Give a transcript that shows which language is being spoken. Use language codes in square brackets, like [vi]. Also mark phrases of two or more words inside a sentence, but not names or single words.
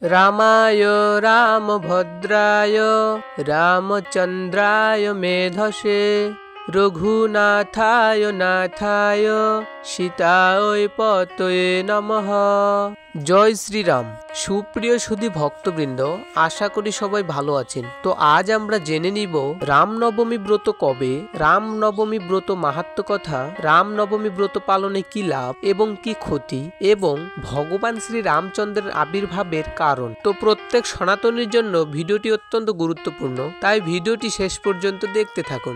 [sa] रामाय रामभद्राय रामचंद्राय मेधसे रघुनाथाय नाथाय सीताय पतये नमः। [bn] জয় শ্রীরাম। সুপ্রিয় সুধী ভক্তবৃন্দ, আশা করি সবাই ভালো আছেন। তো আজ আমরা জেনে নিব রামনবমী ব্রত কবে, রামনবমী ব্রত মাহাত্ম্য কথা, রামনবমী ব্রত পালনে কি লাভ এবং কি ক্ষতি এবং ভগবান শ্রী রামচন্দ্রের আবির্ভাবের কারণ। তো প্রত্যেক সনাতনীর জন্য ভিডিওটি অত্যন্ত গুরুত্বপূর্ণ, তাই ভিডিওটি শেষ পর্যন্ত দেখতে থাকুন।